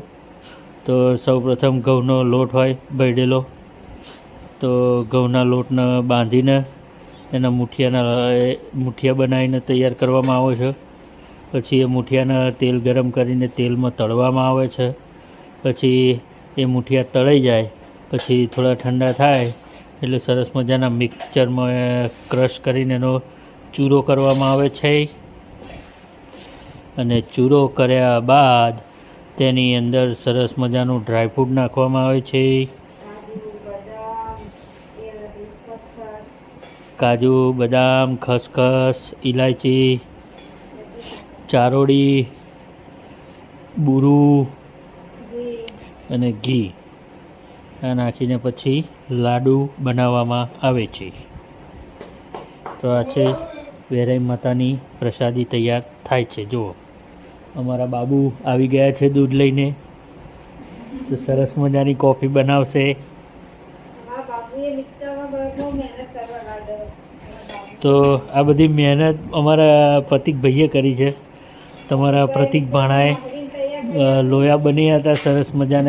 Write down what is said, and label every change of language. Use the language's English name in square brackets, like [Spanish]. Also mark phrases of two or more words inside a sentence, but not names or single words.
[Gujarati] તો સૌ પ્રથમ ઘઉનો લોટ હોય ભયડેલો, તો ઘઉના લોટને બાંધીને એના મુઠિયા બનાવીને તૈયાર કરવામાં આવે છે. પછી એ મુઠિયાને તેલ ગરમ કરીને તેલમાં તળવામાં આવે છે. પછી એ મુઠિયા તળાઈ જાય પછી થોડા ઠંડા થાય એટલે સરસ મજાના મિક્સચરમાં ક્રશ કરીને એનો ચૂરો કરવામાં આવે છે. અને ચૂરો કર્યા બાદ તેની અંદર સરસ મજાનું ડ્રાયફ્રૂટ નાખવામાં આવે છે. કાજુ, બદામ, ખસખસ, ઇલાયચી, ચારોળી, બૂરું અને ઘી આ નાખીને પછી લાડુ બનાવવામાં આવે છે. તો આ છે વેરાઈ માતાની પ્રસાદી તૈયાર થાય છે. જુઓ અમારા બાબુ આવી ગયા છે દૂધ લઈને. તો સરસ મજાની કૉફી બનાવશે. તો આ બધી મહેનત અમારા પ્રતીક ભાઈએ કરી છે. તમારા પ્રતીક ભાણાએ લોયા બન્યા થા સરસ મજાના.